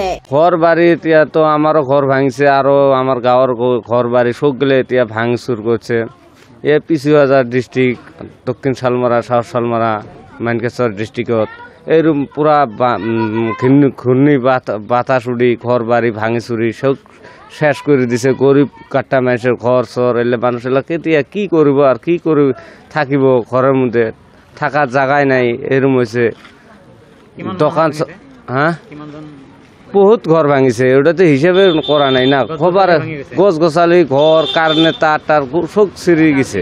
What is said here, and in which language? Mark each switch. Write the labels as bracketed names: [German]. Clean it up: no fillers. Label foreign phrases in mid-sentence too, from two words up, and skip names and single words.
[Assamese] ঘৰ বাৰী এতিয়াতো আমাৰো ঘৰ ভাঙিছে আৰু আমাৰ গাঁৱৰ ঘৰ বাৰী চবগুলো এতিয়া ভাঙচুৰ কৰিছে। এই পিছুৱাজাৰ ডিষ্ট্ৰিক্ট, দক্ষিণ শালমাৰা, চাউথ শালমাৰা, মানকাছাৰ ডিষ্ট্ৰিক্টত এই পুৰা ঘূৰ্ণি বাতাস উৰি ঘৰ বাৰী ভাঙি চুৰি চব শেষ কৰি দিছে। [Bangla] গৰীব কাটা মানুষের ঘর চর এলে মানুষেরা কেতিয়া কি করব আর কি করে থাকিব, ঘরের মধ্যে থাকার জায়গায় নাই। এরকম হয়েছে দোকান, হ্যাঁ [Assamese] বহুত ঘর ভাঙিছে, [Bangla] ওটাতে হিসেবে করা নাই না। খবর গছ গছালি, ঘর, কারেন্টের তার টার সব ছিঁড়ে গেছে।